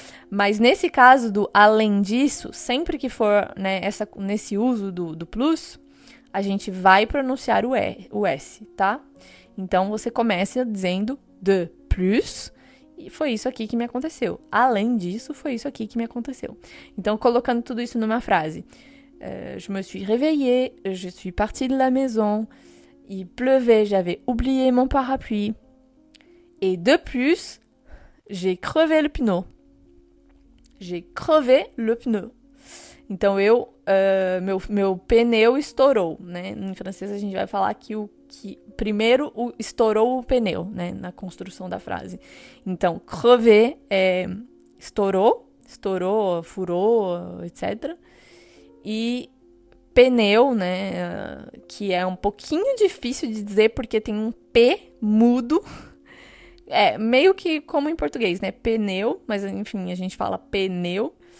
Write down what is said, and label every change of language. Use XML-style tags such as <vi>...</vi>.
<pt>Mas nesse caso do além disso, sempre que for, né, nesse uso do plus, a gente vai pronunciar o S, tá? Então você começa dizendo</pt> <fr>de plus,</fr> <pt>e foi isso aqui que me aconteceu. Além disso, foi isso aqui que me aconteceu. Então, colocando tudo isso numa frase.</pt> <fr>Je me suis réveillée, je suis partie de la maison, il pleuvait, j'avais oublié mon parapluie. Et de plus, j'ai crevé le pneu. J'ai crevé le pneu.</fr> <pt>Então, meu pneu estourou, né? Em francês, a gente vai falar que primeiro estourou o pneu, né? Na construção da frase. Então, crever é estourou, furou, etc., e pneu, né, que é um pouquinho difícil de dizer porque tem um P mudo, meio que como em português, né, pneu, mas enfim, a gente fala pneu.</pt>